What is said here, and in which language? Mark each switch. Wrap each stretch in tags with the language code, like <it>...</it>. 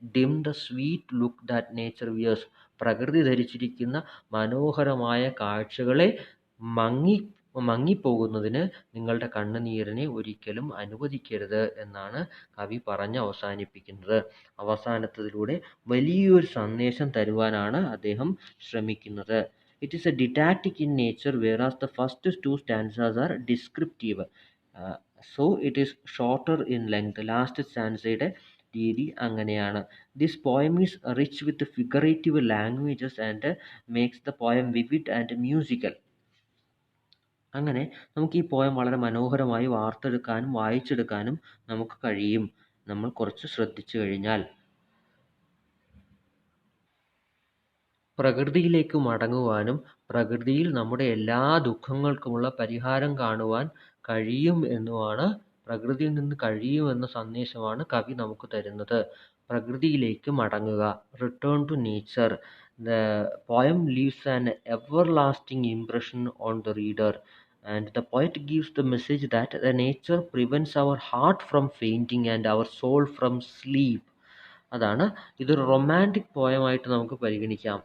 <en>dim the sweet look that nature wears,</en> <ml>പ്രകൃതി ധരിച്ചിരിക്കുന്ന മനോഹരമായ കാഴ്ചകളെ മങ്ങിപ്പോകുന്നതിന് നിങ്ങളുടെ കണ്ണുനീരിനെ ഒരിക്കലും അനുവദിക്കരുത് എന്നാണ് കവി പറഞ്ഞ് അവസാനിപ്പിക്കുന്നത്. അവസാനത്തിലൂടെ വലിയൊരു സന്ദേശം തരുവാനാണ് അദ്ദേഹം ശ്രമിക്കുന്നത്.</ml> <en>It is a didactic in nature, whereas the first two stanzas are descriptive. So it is shorter in length.</en> <ml>Last സ്റ്റാൻസയുടെ രീതി അങ്ങനെയാണ്.</ml> <en>This poem is rich with figurative languages and makes the poem vivid and musical.</en> <ml>അങ്ങനെ നമുക്ക് ഈ poem വളരെ മനോഹരമായി വാർത്തെടുക്കാനും വായിച്ചെടുക്കാനും നമുക്ക് കഴിയും, നമ്മൾ കുറച്ച് ശ്രദ്ധിച്ചു കഴിഞ്ഞാൽ. പ്രകൃതിയിലേക്ക് മടങ്ങുവാനും പ്രകൃതിയിൽ നമ്മുടെ എല്ലാ ദുഃഖങ്ങൾക്കുമുള്ള പരിഹാരം കാണുവാൻ കഴിയും എന്നുമാണ്, പ്രകൃതിയിൽ നിന്ന് കഴിയുമെന്ന സന്ദേശമാണ് കവി നമുക്ക് തരുന്നത്. പ്രകൃതിയിലേക്ക് മടങ്ങുക,</ml> <en>Return to nature. The poem leaves an everlasting impression on the reader and the poet gives the message that the nature prevents our heart from fainting and our soul from sleep.</en> <ml>അതാണ് ഇതൊരു romantic പോയമായിട്ട് നമുക്ക് പരിഗണിക്കാം. അപ്പോൾ ഇതിനകത്തെ rhyme scheme നിങ്ങൾക്ക് മനസ്സിലായിട്ടുണ്ടാകും.</ml>